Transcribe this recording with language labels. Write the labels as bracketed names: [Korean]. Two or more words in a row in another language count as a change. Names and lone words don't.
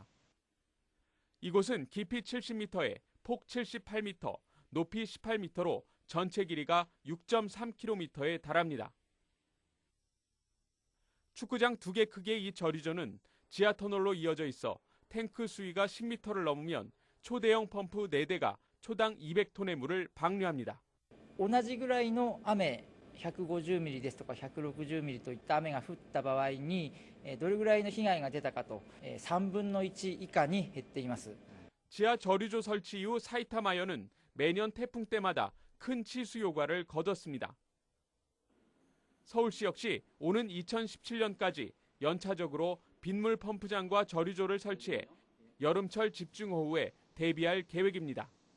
[Korean] 이곳은 깊이 70m에 폭 78m, 높이 18m로 전체 길이가 6.3km에 달합니다. 축구장 2개 크기의 이 저류조는 지하 터널로 이어져 있어 탱크 수위가 10m를 넘으면 초대형 펌프 4대가 초당 200톤의 물을 방류합니다. [Japanese] 同じぐらいの雨、150ミリですとか160ミリといった雨が降った場合に、どれぐらいの被害が出たかと、3分の1以下に減っています。 [Korean] 지하 저류조 설치 이후 사이타마현은 매년 태풍 때마다 큰 치수 효과를 거뒀습니다. 서울시 역시 오는 2017년까지 연차적으로 빗물 펌프장과 저류조를 설치해 여름철 집중호우에 대비할 계획입니다.